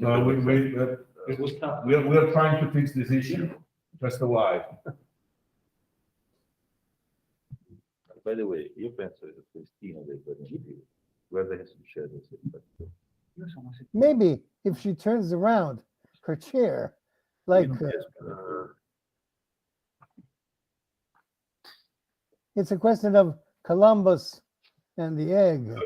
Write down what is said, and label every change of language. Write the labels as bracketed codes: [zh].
[en] no, we're trying to fix this issue, just a while. By the way, [it] io penso che Cristina debba dire, guarda che succede se faccio. [en] Maybe if she turns around her chair, like it's a question of Columbus and the egg.